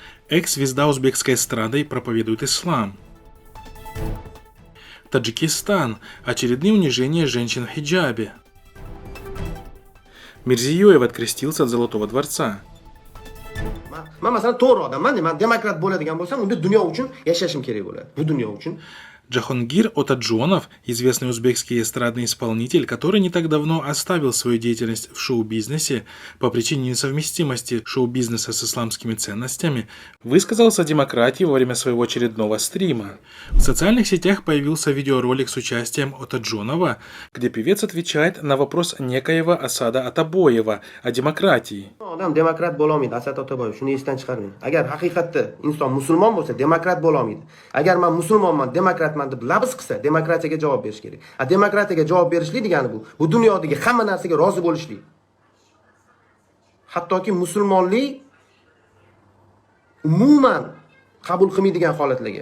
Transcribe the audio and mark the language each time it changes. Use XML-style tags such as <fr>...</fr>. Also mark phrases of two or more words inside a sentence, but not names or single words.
<ru>Экс-звезда узбекской эстрады проповедует ислам. Таджикистан. Очередные унижения женщин в хиджабе. Мирзиёев открестился от Золотого дворца.</ru> <uz>Men masalan to'g'ri odamman, men demokrat bo'ladigan bo'lsam, unda dunyo uchun yashashim kerak bo'ladi. Bu dunyo uchun.</uz> <ru>Джахонгир Отаджонов, известный узбекский эстрадный исполнитель, который не так давно оставил свою деятельность в шоу-бизнесе по причине несовместимости шоу-бизнеса с исламскими ценностями, высказался о демократии во время своего очередного стрима. В социальных сетях появился видеоролик с участием Отаджонова, где певец отвечает на вопрос некоего Асада Атабоева о демократии.</ru> <uz>Odam demokrat bo'la olmaydi, Asad Otaboyev, shuni esdan chiqarmang. Agar haqiqatda inson musulmon bo'lsa, demokrat bo'la olmaydi. Agar men musulmonman, demokratman deb labz qilsa, demokratiyaga javob berish kerak. Demokratiyaga javob berishlik degani bu dunyodagi hamma narsaga rozi bo'lishlik. Hattoki musulmonlik umuman qabul qilmaydigan holatlarga.</uz>